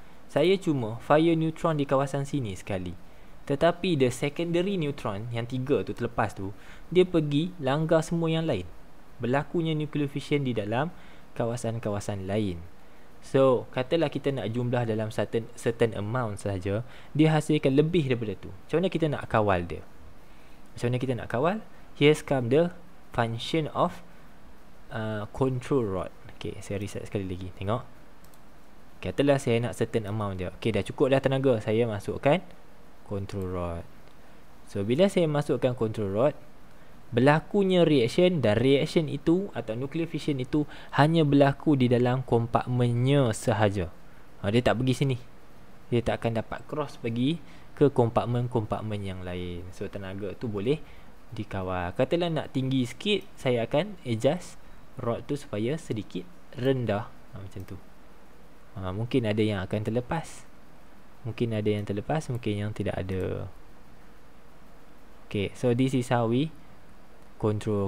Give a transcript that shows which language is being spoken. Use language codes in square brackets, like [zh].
[ms] Saya cuma fire neutron di kawasan sini sekali. Tetapi [en] the secondary neutron [ms] yang 3 tu terlepas tu, dia pergi langgar semua yang lain. Berlakunya nuclear fission di dalam kawasan-kawasan lain. So, katalah kita nak jumlah dalam [en] certain amount [ms] sahaja, dia hasilkan lebih daripada tu. Macam mana kita nak kawal dia? Macam mana kita nak kawal? [en] Here's come the function of control rod. [ms] Okay, saya reset sekali lagi. Tengok. Katalah saya nak [en] certain amount [ms] dia. Okay, dah cukup dah tenaga. Saya masukkan control rod. So, bila saya masukkan control rod, berlakunya reaction, dan reaction itu atau nuclear fission itu hanya berlaku di dalam kompartmennya sahaja. Dia tak pergi sini. Dia tak akan dapat cross pergi ke kompartmen-kompartmen yang lain. So, tenaga tu boleh dikawal. Katalah nak tinggi sikit, saya akan adjust rod tu supaya sedikit rendah. Macam tu. Mungkin ada yang akan terlepas. Mungkin ada yang terlepas, mungkin yang tidak ada. [en] Okay, so this is how we control.